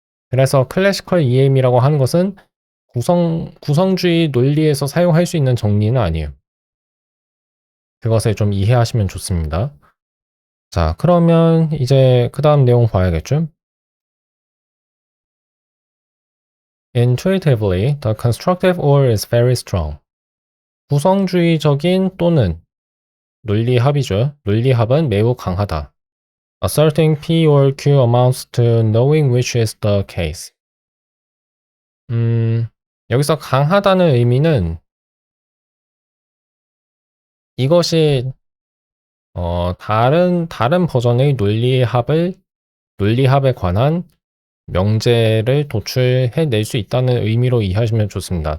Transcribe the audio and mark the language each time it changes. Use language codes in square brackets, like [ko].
[ko] 그래서 클래시컬 EM이라고 하는 것은 구성주의 논리에서 사용할 수 있는 정리는 아니에요. 그것을 좀 이해하시면 좋습니다. 자, 그러면 이제 그 다음 내용 봐야겠죠? [en] Intuitively, the constructive or is very strong. [ko] 구성주의적인 또는 논리합이죠. 논리합은 매우 강하다. [en] Asserting P or Q amounts to knowing which is the case. [ko] 여기서 강하다는 의미는 이것이 다른 버전의 논리합에 관한 명제를 도출해낼 수 있다는 의미로 이해하시면 좋습니다.